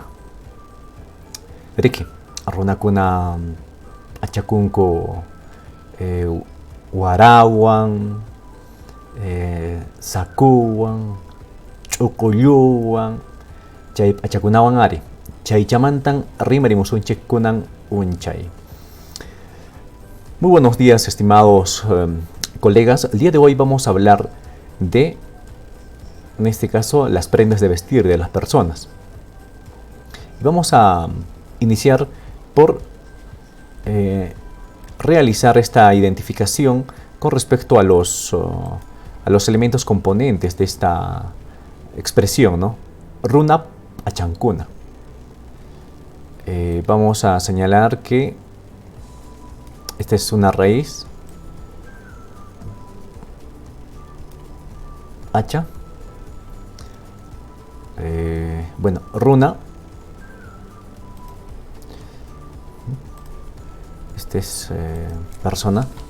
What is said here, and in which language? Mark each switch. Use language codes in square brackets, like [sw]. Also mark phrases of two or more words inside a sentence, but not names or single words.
[qu] Riki, runakuna achakunku warawan, sakuwan, ch'uqulluwan, chay achakunawan ari. Chaychamantan rimarimusunchik kunan unchay. [es] Muy buenos días, estimados colegas. El día de hoy vamos a hablar de, en este caso, las prendas de vestir de las personas. Vamos a iniciar por realizar esta identificación con respecto a los elementos componentes de esta expresión, ¿no? [qu] Runa achankuna. [es] Vamos a señalar que esta es una raíz, hacha. Bueno, runa. Este es persona.